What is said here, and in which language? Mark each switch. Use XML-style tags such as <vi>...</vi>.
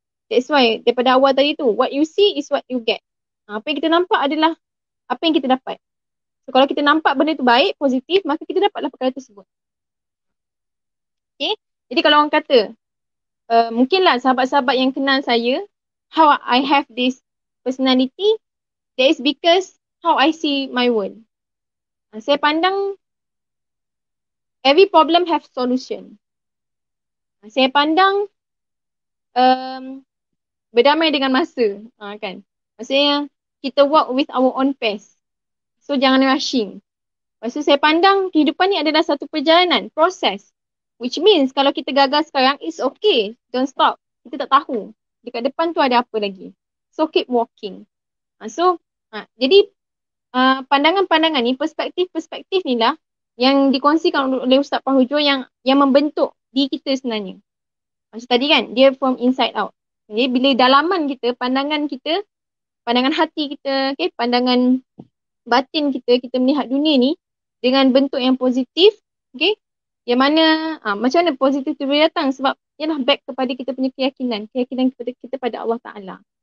<en>That's why</en> <ms>daripada awal tadi tu,</ms> <en>what you see is what you get.</en> <ms>Apa yang kita nampak adalah apa yang kita dapat. So kalau kita nampak benda tu baik, positif, maka kita dapatlah perkara tersebut. Okay. Jadi kalau orang kata, mungkinlah sahabat-sahabat yang kenal saya,</ms> <en>how I have this personality, that is because how I see my world.</en> <ms>Saya pandang</ms> <en>every problem have solution.</en> <ms>Saya pandang berdamai dengan masa. Kan? Maksudnya kita</ms> <en>walk with our own pace. So</en> <ms>jangan</ms> <en>rushing.</en> <ms>Lepas tu saya pandang kehidupan ni adalah satu perjalanan, proses.</ms> <en>Which means</en> <ms>kalau kita gagal sekarang,</ms> <en>it's okay. Don't stop.</en> <ms>Kita tak tahu. Dekat depan tu ada apa lagi.</ms> <en>So keep walking.</en> <ms>Jadi pandangan-pandangan ni, perspektif-perspektif ni lah yang dikongsikan oleh Ustaz Fahru yang membentuk diri kita sebenarnya. Macam tadi kan, dia from inside out. Jadi bila dalaman kita, pandangan hati kita, okay, pandangan batin kita melihat dunia ni dengan bentuk yang positif, okay, yang mana, macam mana positif tu boleh datang sebab ialah back kepada kita punya keyakinan kepada kita pada Allah Ta'ala.</ms>